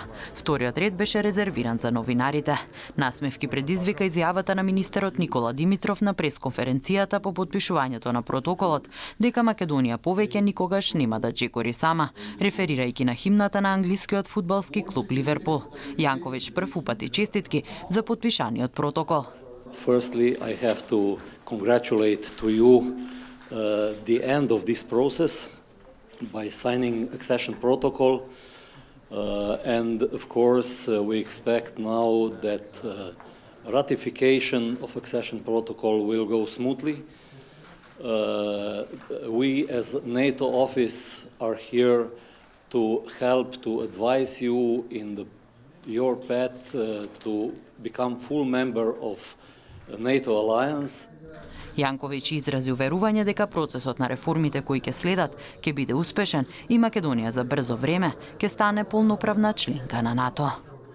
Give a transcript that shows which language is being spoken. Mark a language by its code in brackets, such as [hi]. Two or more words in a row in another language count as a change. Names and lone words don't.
[mk] Вториот ред беше резервиран за новинарите. Насмевки предизвика изјавата на министерот Никола Димитров на пресконференцијата по подпишувањето на протоколот, дека Македонија повеќе никогаш нема да чекори сама, реферирајќи на химната на англискиот фудбалски клуб Ливерпул. Јанковиќ прв упати честитки за подпишаниот протокол. [en] Firstly, I have to congratulate to you the end of this process by signing accession protocol, and of course we expect now that ratification of accession protocol will go smoothly. We as NATO office are here to help to advise you in your path to become full member of NATO alliance. [mk] Јанковиќ изрази уверување дека процесот на реформите кои ќе следат ќе биде успешен и Македонија за брзо време ќе стане полноправна членка на НАТО.